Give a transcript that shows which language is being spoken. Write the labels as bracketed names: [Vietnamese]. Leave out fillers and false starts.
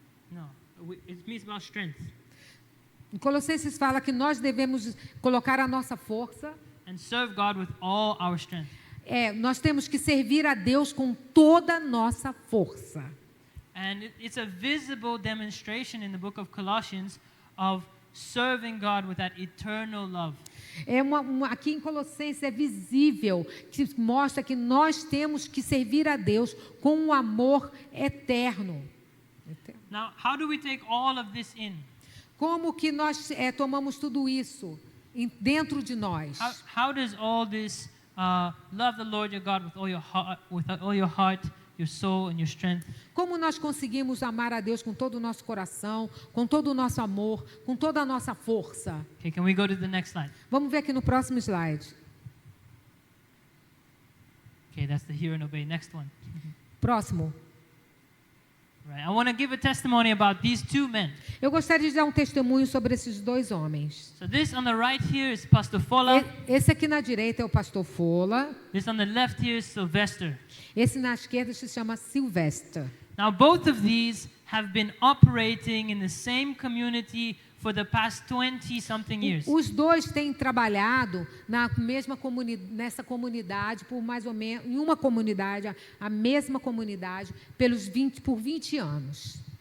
[English] No, it means about strength [Portuguese] em Colossenses fala que nós devemos colocar a nossa força, [English] and serve God with all our strength. [Portuguese] nós temos que servir a Deus com toda a nossa força. [English] And it's a visible demonstration in the book of Colossians of serving God with that eternal love. [Portuguese] Aqui em Colossenses é visível, que mostra que nós temos que servir a Deus com um amor eterno. [English] Now, how do we take all of this in? [Portuguese] Como que nós tomamos tudo isso dentro de nós? [English] How does all this love the Lord your God with all your heart, your soul, and your strength? [Portuguese] Como nós conseguimos amar a Deus com todo o nosso coração, com todo o nosso amor, com toda a nossa força? [English] Okay, can we go to the next slide? [Portuguese] Vamos ver aqui no próximo slide. [English] Okay, that's the hear and obey. Next one. [Portuguese] Próximo. [English] Right. I want to give a testimony about these two men. [Portuguese] Eu gostaria de dar um testemunho sobre esses dois homens. [English] So this on the right here is Pastor Fola. [Portuguese] Esse aqui na direita é o pastor Fola. [English] This on the left here is Sylvester. [Portuguese] Esse na esquerda se chama Sylvester. [English] Now both of these have been operating in the same community for the past 20-something years. [Portuguese] Os dois têm trabalhado nessa comunidade por mais ou menos, em uma comunidade, a mesma comunidade, por 20 anos.